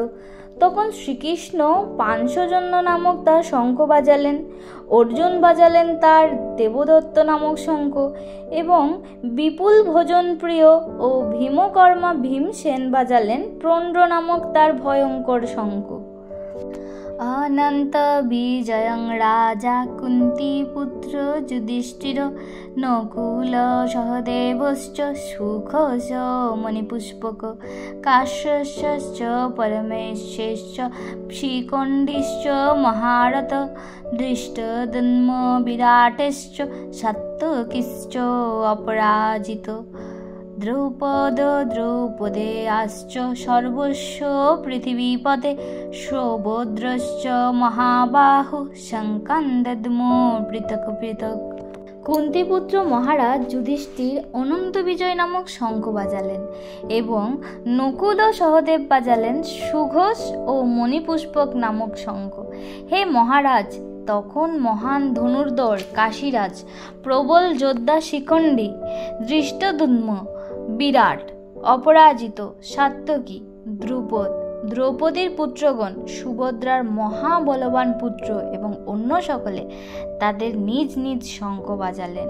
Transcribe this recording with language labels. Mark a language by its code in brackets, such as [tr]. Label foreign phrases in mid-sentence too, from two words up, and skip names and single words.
[bn] তখন শ্রীকৃষ্ণ পাঞ্চজন্য নামক তার শঙ্খ বাজালেন, অর্জুন বাজালেন তার দেবদত্ত নামক শঙ্খ এবং বিপুল ভোজন প্রিয় ও ভীমকর্মা ভীমসেন বাজালেন প্রণ্ড নামক তার ভয়ঙ্কর শঙ্খ। [sa] অনন্ত বিজয়ং রাজা কুন্তি পুত্র যুধিষ্ঠির নকুল সহদেবশ্চ সুখস মণিপুষ্পক কাশ্যশ্চ পরমেশ্বশ্চ শিখণ্ডিশ্চ মহারথ ধৃষ্টদ্যুম্ন বিরাটশ্চ সাত্যকিশ্চ অপরাজিত দ্রৌপদ দ্রৌপদেয়াশ্চ সর্বস্ব পৃথিবীপতে সৌভদ্রশ্চ মহাবাহু শঙ্কান্দদ্মো পৃথক পৃথক। [bn] কুন্তিপুত্র মহারাজ যুধিষ্ঠির অনন্ত বিজয় নামক শঙ্খ বাজালেন এবং নকুল ও সহদেব বাজালেন সুঘোষ ও মণিপুষ্পক নামক শঙ্খ। হে মহারাজ, তখন মহান ধনুর্ধর কাশীরাজ, প্রবল যোদ্ধা শিখণ্ডী, ধৃষ্টদ্যুম্ন, বিরাট, অপরাজিত, সাত্যকী, দ্রুপদ, দ্রৌপদীর পুত্রগণ, সুভদ্রার মহাবলবান পুত্র এবং অন্য সকলে তাদের নিজ নিজ শঙ্খ বাজালেন।